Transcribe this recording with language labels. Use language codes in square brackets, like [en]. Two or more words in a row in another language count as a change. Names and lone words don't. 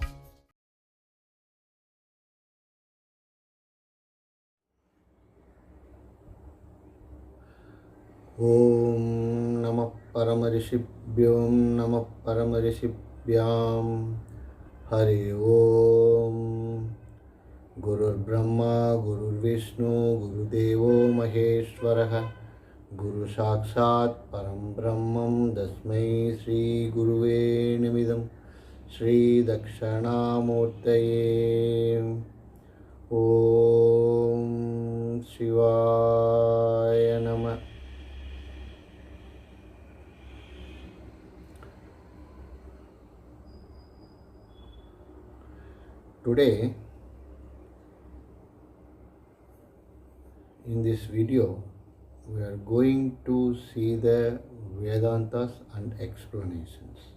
[sa] ओम् नमः परमर्षिभ्यो नमः परमर्षिभ्यः. हरि ओम्. गुरुर् ब्रह्मा गुरुर् विष्णुः गुरुर्देवो महेश्वरः गुरुः साक्षात् परं ब्रह्म तस्मै श्री गुरवे नमः श्री दक्षिणामूर्तये. ओम् शिवाय नमः. [en] Today, in this video, we are going to see the Vedantas and explanations.